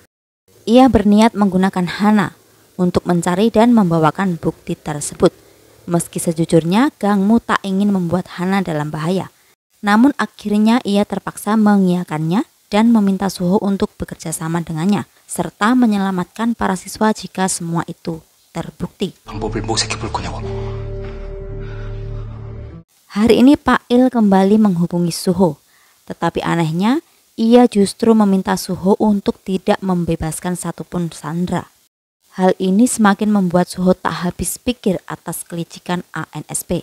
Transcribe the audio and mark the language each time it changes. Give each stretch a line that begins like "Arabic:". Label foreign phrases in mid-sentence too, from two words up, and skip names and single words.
Indonesian: Ia berniat menggunakan Hana untuk mencari dan membawakan bukti tersebut. Meski sejujurnya Gangmu tak ingin membuat Hana dalam bahaya. Namun akhirnya ia terpaksa mengiyakannya dan meminta Suho untuk bekerja sama dengannya, serta menyelamatkan para siswa jika semua itu terbukti.
Korean: 방법을 모색해 볼 거냐고.
Indonesian: Hari ini Pak Il kembali menghubungi Suho, tetapi anehnya ia justru meminta Suho untuk tidak membebaskan satupun sandera. Hal ini semakin membuat Suho tak habis pikir atas kelicikan ANSP.